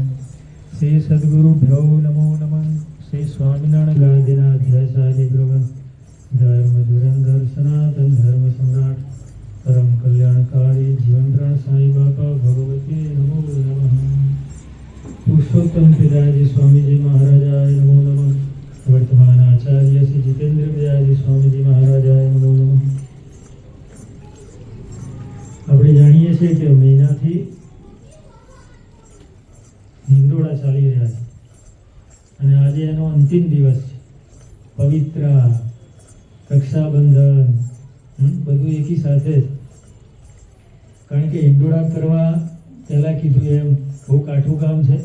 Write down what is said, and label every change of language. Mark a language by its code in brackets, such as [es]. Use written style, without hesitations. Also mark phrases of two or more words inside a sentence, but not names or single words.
[sa] श्री सद्गुरुभ्यो नमो नमः। श्री स्वामिनारायण गादिनाध्यासादिभ्यो धर्म धुरंधर सनातन धर्म सम्राट परम कल्याणकारी जीवनराम साईं बापा भगवते नमो नमः। पुरुषोत्तम पिताजी स्वामी जी महाराजाय नमो नमः। वर्तमान आचार्य श्री जितेंद्र पिताजी स्वामी जी महाराजाय नमो नमः। [gu] આપણે જાણીએ છીએ કે મહિનાથી હિંડોળા ચાલી રહ્યા છે અને આજે એનો અંતિમ દિવસ છે। પવિત્ર રક્ષાબંધન બધું એકી સાથે જ, કારણ કે હિંડોળા કરવા પહેલાં કીધું એમ બહુ કાઠું કામ છે।